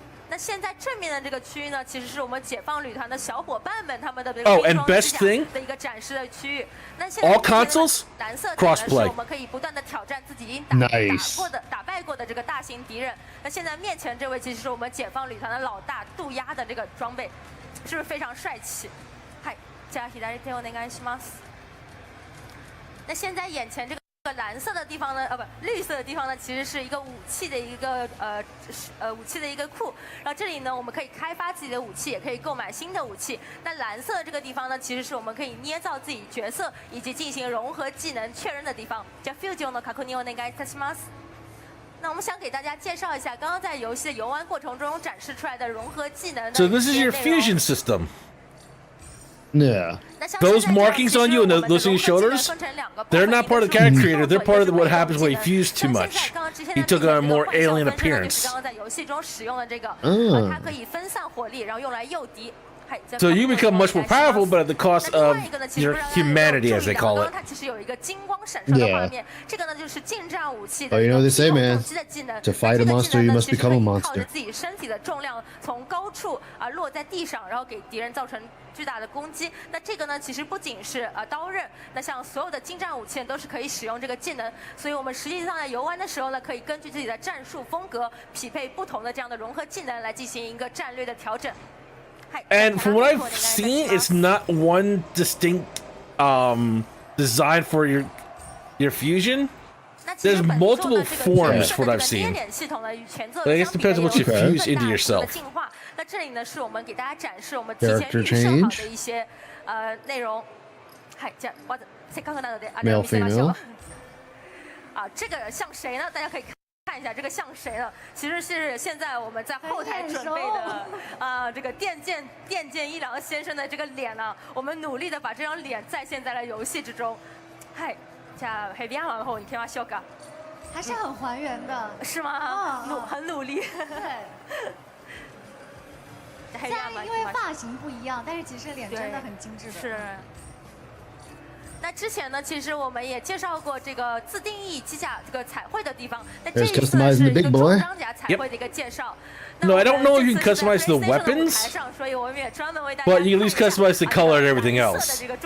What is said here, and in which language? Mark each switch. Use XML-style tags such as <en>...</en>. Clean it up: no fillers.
<zh>那现在正面的这个区域呢，其实是我们解放旅团的小伙伴们他们的这个</zh> <en>and best thing</en> <zh>的一个展示的区域。那现在</zh> <en>all consoles</en> <zh>蓝色</zh> <en>crossplay，</en> <zh>我们可以不断的挑战自己已经打败过的这个大型敌人。那现在面前这位其实是我们解放旅团的老大渡鸦的这个装备，是不是非常帅气？</zh> <ja>嗨，じゃあ左手お願いします。</ja> <zh>那现在眼前这个蓝色的地方呢，绿色的地方呢，其实是一个武器的一个武器的一个库。然后这里呢，我们可以开发自己的武器，也可以购买新的武器。那蓝色这个地方呢，其实是我们可以捏造自己角色以及进行融合技能确认的地方。</zh> <ja>じゃあフュージョンの確認お願いいたします。</ja> <zh>那我们想给大家介绍一下，刚刚在游戏的游玩过程中展示出来的融合技能。</zh> <en>So this is your fusion system. Yeah. Those markings on you and those on your shoulders, they're not part of the character creator. They're part of what happens when you fuse too much. He took a more alien appearance.</en> <zh>刚刚在游戏中使用的这个，它可以分散火力，然后用来诱敌。</zh> <en>So you become much more powerful, but at the cost of your humanity, as they call it.</en> <zh>它其实有一个金光闪烁的画面，这个呢就是近战武器的</zh> <en>Oh, you know what they say,</en> <zh>攻</zh> <en>man.</en> <zh>击的技能。</zh> <en>To fight a monster, you must become a</en> <zh>靠着</zh> <en>monster.</en> <zh>自己身体的重量从高处落在地上，然后给敌人造成巨大的攻击。那这个呢，其实不仅是刀刃，那像所有的近战武器都是可以使用这个技能。所以我们实际上在游玩的时候呢，可以根据自己的战术风格匹配不同的这样的融合技能来进行一个战略的调整。</zh> <en>And from what I've seen, it's not one distinct design for your fusion. There's multiple forms for what I've seen. But I guess it depends on what you fuse into yourself.</en> <zh>那这里呢，是我们给大家展示我们提前预设好的一些内容。</zh> <ja>嗨，</ja> <zh>这样，我</zh> <ja>せっかくなので見せましょう。</ja> <zh>这个像谁呢？大家可以看一下，这个像谁呢？其实是现在我们在后台准备的这个电剑一郎先生的这个脸呢，我们努力的把这张脸再现在了游戏之中。</zh> <ja>嗨，じゃあヘビアンの方に行きましょうか。</ja> <zh>还是很还原的，是吗？很努力。对。虽然因为发型不一样，但是其实脸真的很精致的。是。那之前呢，其实我们也介绍过这个自定义机甲这个彩绘的地方。那这一次是一个重装甲彩绘的一个介绍。</zh> <en>No, I don't know if you can customize the weapons, but you can at least customize the color and everything else.</en>